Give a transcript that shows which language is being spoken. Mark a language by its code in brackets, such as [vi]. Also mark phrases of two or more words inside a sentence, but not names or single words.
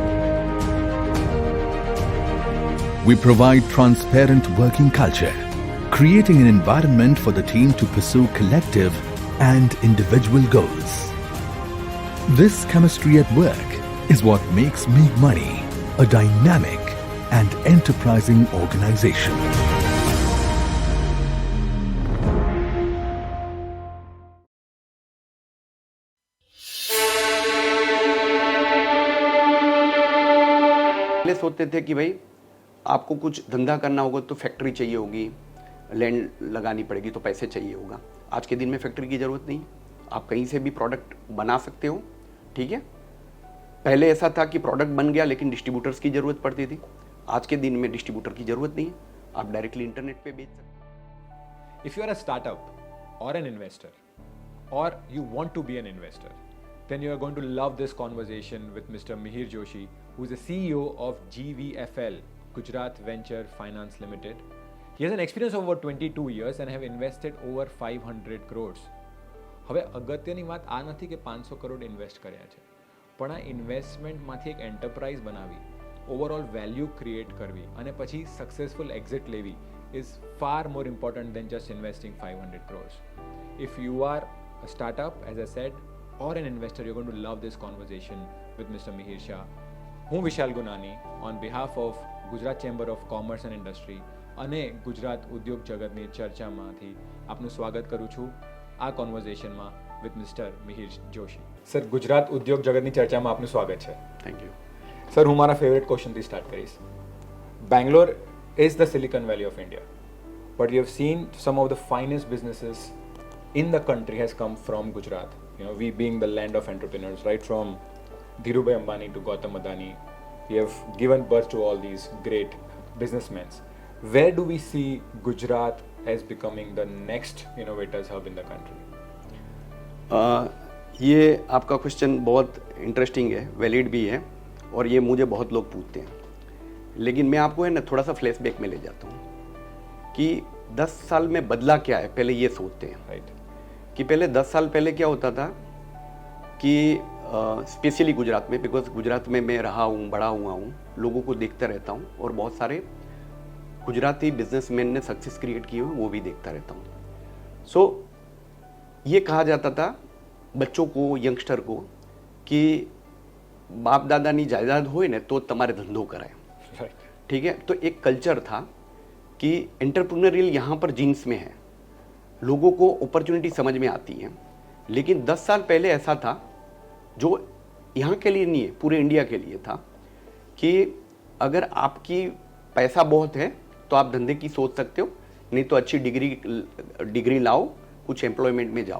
[en] We provide transparent working culture, creating an environment for the team to pursue collective and individual goals. This chemistry at work is what makes Meghmani a dynamic and enterprising organization. [hi] पहले सोचते थे कि भाई आपको कुछ धंधा करना होगा तो फैक्ट्री चाहिए होगी, लैंड लगानी पड़ेगी तो पैसे चाहिए होगा। आज के दिन में फैक्ट्री की ज़रूरत नहीं, आप कहीं से भी प्रोडक्ट बना सकते हो। ठीक है, पहले ऐसा था कि प्रोडक्ट बन गया लेकिन डिस्ट्रीब्यूटर्स की ज़रूरत पड़ती थी। आज के दिन में डिस्ट्रीब्यूटर की ज़रूरत नहीं है, आप डायरेक्टली इंटरनेट पे बेच सकते हो। [en] If you are a startup or an investor or you want to be an investor, then you are going to love this conversation with Mr. Mihir Joshi, who is the CEO of GVFL, Gujarat Venture Finance Limited. He has an experience of over 22 years and have invested over 500 crores. [gu] હવે અગત્યની વાત આ નથી કે 500 કરોડ ઇન્વેસ્ટ કર્યા છે, પણ આ ઇન્વેસ્ટમેન્ટમાંથી એક એન્ટરપ્રાઇઝ બનાવી, [en] overall value create [gu] કરવી અને પછી [en] successful exit [gu] લેવી [en] is far more important than just investing 500 crores. If you are a startup, as I said, or an investor, you're going to love this conversation with Mr. Mihir Shah. [gu] હું વિશાલ ગુનાની [en] on behalf of [gu] ગુજરાત ચેમ્બર ઓફ કોમર્સ એન્ડ ઇન્ડસ્ટ્રી અને ગુજરાત ઉદ્યોગ જગતની ચર્ચામાંથી આપનું સ્વાગત કરું છું આ કોન્વર્ઝેશનમાં [en] with Mister [gu] મિહિર જોશી. સર, ગુજરાત ઉદ્યોગ જગતની ચર્ચામાં આપનું સ્વાગત છે. [en] Thank you. [gu] સર, હું મારા ફેવરેટ ક્વેશ્ચનથી સ્ટાર્ટ કરીશ. [en] બેંગ્લોર is the Silicon Valley of India, but you have seen some of the finest businesses in the country has come from Gujarat. You know, we being the land of entrepreneurs, right from Dhirubhai Ambani to Gautam Adani, we have given birth to all these great businessmen. Where do we see Gujarat as becoming the next innovators hub in the country? [hi] ये आपका क्वेश्चन बहुत इंटरेस्टिंग है, वैलिड भी है और ये मुझे बहुत लोग पूछते हैं, लेकिन मैं आपको है ना थोड़ा सा फ्लैशबैक में ले जाता हूँ कि 10 साल में बदला क्या है, पहले ये सोचते हैं. [en] Right. [hi] कि पहले 10 साल पहले क्या होता था कि स्पेशली गुजरात में, बिकॉज गुजरात में मैं रहा हूँ, बड़ा हुआ हूँ, लोगों को देखता रहता हूँ और बहुत सारे गुजराती बिजनेसमैन ने [en] success create [hi] किए हुए वो भी देखता रहता हूँ. सो ये कहा जाता था बच्चों को, यंगस्टर को कि [gu] બાપ દાદાની જાયદાદ હોય ને તો તમારે ધંધો કરાય. [hi] ठीक है, तो एक कल्चर था कि एंटरप्रेन्योरियल यहाँ पर जीन्स में है, लोगों को अपॉर्चुनिटी समझ में आती है. लेकिन 10 साल पहले ऐसा था, जो यहाँ के लिए नहीं है, पूरे इंडिया के लिए था, कि अगर आपकी पैसा बहुत है तो आप धंधे की सोच सकते हो, नहीं तो अच्छी डिग्री लाओ, कुछ एम्प्लॉयमेंट में जाओ.